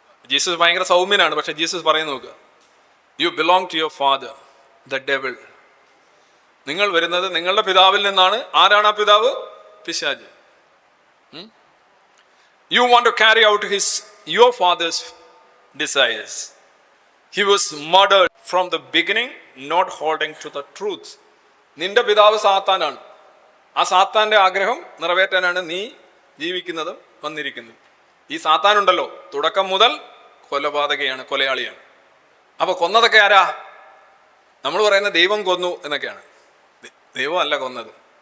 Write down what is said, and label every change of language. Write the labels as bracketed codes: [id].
[ml] Jesus ഭയങ്കര സൗമ്യനാണ്, പക്ഷെ Jesus പറയുന്ന നോക്കുക, [en] You belong to your father the devil. [ml] നിങ്ങൾ വരുന്നത് നിങ്ങളുടെ പിതാവിൽ നിന്നാണ്. ആരാണ് ആ പിതാവ്? പിശാച്. [en] You want to carry out your father's desires. He was murdered from the beginning, not holding to the truth. [ml] നിന്റെ പിതാവ് സാത്താനാണ്. ആ സാത്താന്റെ ആഗ്രഹം നിറവേറ്റാനാണ് നീ ജീവിക്കുന്നതും വന്നിരിക്കുന്നതും. ഈ സാത്താനുണ്ടല്ലോ, തുടക്കം മുതൽ കൊലപാതകയാണ്, കൊലയാളിയാണ്. അപ്പൊ കൊന്നതൊക്കെ ആരാ? നമ്മൾ പറയുന്ന ദൈവം കൊന്നു എന്നൊക്കെയാണ്. ദൈവം അല്ല കൊന്നത്.